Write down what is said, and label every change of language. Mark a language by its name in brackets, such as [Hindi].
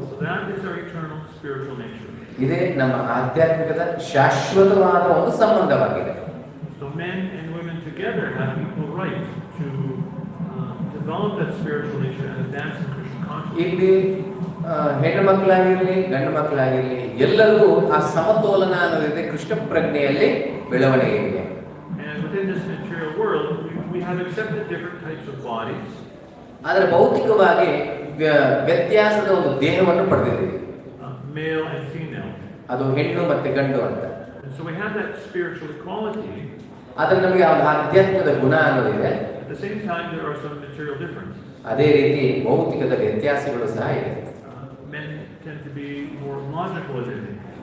[English] So that is our eternal spiritual nature. [Kannada] ಇದೇ ನಮ್ಮ ಆಧ್ಯಾತ್ಮಿಕದ ಶಾಶ್ವತವಾದ ಒಂದು ಸಂಬಂಧವಾಗಿದೆ. [English] So men and women together have equal right to develop that spiritual nature and advance in Krishna consciousness. [Kannada] ಇಲ್ಲಿ ಹೆಣ್ಣು ಮಕ್ಕಳಾಗಿರ್ಲಿ ಗಂಡು ಮಕ್ಕಳಾಗಿರ್ಲಿ ಎಲ್ಲರಿಗೂ ಆ ಸಮತೋಲನ ಅನ್ನೋದಿದೆ, ಕೃಷ್ಣ ಪ್ರಜ್ಞೆಯಲ್ಲಿ ಬೆಳವಣಿಗೆ ಇದೆ. [English] And within this material world, we have accepted different types of bodies. [Kannada] ಆದರೆ ಭೌತಿಕವಾಗಿ ವ್ಯತ್ಯಾಸದ ಒಂದು ದೇಹವನ್ನು ಪಡೆದಿದ್ದೀವಿ, [English] Male and female. [Kannada] ಅದು ಹೆಣ್ಣು ಮತ್ತೆ ಗಂಡು ಅಂತ. [English] And so we have that spiritual equality. [Kannada] ಆದರೆ ನಮಗೆ ಆಧ್ಯಾತ್ಮಿಕದ ಗುಣ ಅನ್ನೋದಿದೆ. [English] At the same time, there are some material differences. [Kannada] ಅದೇ ರೀತಿ ಭೌತಿಕದ ವ್ಯತ್ಯಾಸಗಳು ಸಹ ಇದೆ. [English] Men tend to be more logical in it.